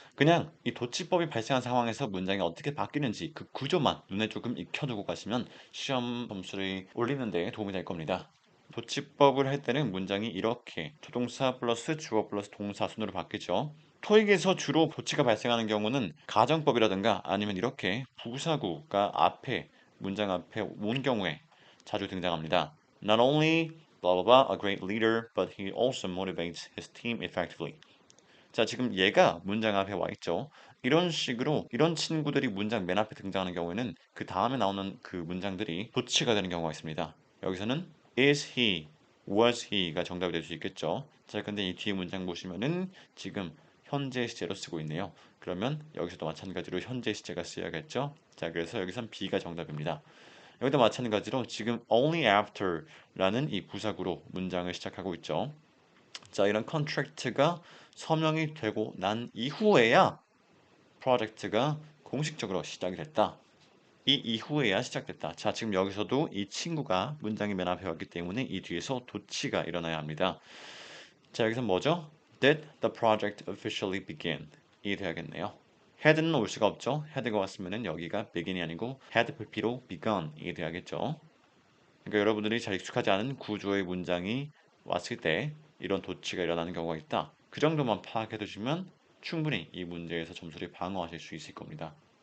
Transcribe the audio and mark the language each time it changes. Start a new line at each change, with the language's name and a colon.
Korean: 그냥 이 도치법이 발생한 상황에서 문장이 어떻게 바뀌는지 그 구조만 눈에 조금 익혀두고 가시면 시험 점수를 올리는 데 도움이 될 겁니다. 도치법을 할 때는 문장이 이렇게 조동사 플러스 주어 플러스 동사 순으로 바뀌죠. 토익에서 주로 도치가 발생하는 경우는 가정법이라든가 아니면 이렇게 부사구가 앞에 문장 앞에 온 경우에 자주 등장합니다.
English: Not only blah blah blah a great leader, but he also motivates his team effectively.
Korean: 자, 지금 얘가 문장 앞에 와 있죠. 이런 식으로 이런 친구들이 문장 맨 앞에 등장하는 경우에는 그 다음에 나오는 그 문장들이 도치가 되는 경우가 있습니다. 여기서는
English: is he, was he
Korean: 가 정답이 될 수 있겠죠. 자, 근데 이 뒤에 문장 보시면은 지금 현재 시제로 쓰고 있네요. 그러면 여기서도 마찬가지로 현재 시제가 쓰여야겠죠. 자, 그래서 여기선 B가 정답입니다. 여기도 마찬가지로 지금
English: only after
Korean: 라는 이 부사구로 문장을 시작하고 있죠. 자, 이런 컨트랙트가 서명이 되고 난 이후에야 프로젝트가 공식적으로 시작이 됐다. 이 이후에야 시작됐다. 자, 지금 여기서도 이 친구가 문장이 맨 앞에 왔기 때문에 이 뒤에서 도치가 일어나야 합니다. 자, 여기서 뭐죠?
English: Did the project officially begin?
Korean: 이 돼야겠네요. had는 올 수가 없죠. had가 왔으면 여기가 begin이 아니고 had 불피로 begun 이 돼야겠죠. 그러니까 여러분들이 잘 익숙하지 않은 구조의 문장이 왔을 때 이런 도치가 일어나는 경우가 있다. 그 정도만 파악해 두시면 충분히 이 문제에서 점수를 방어하실 수 있을 겁니다.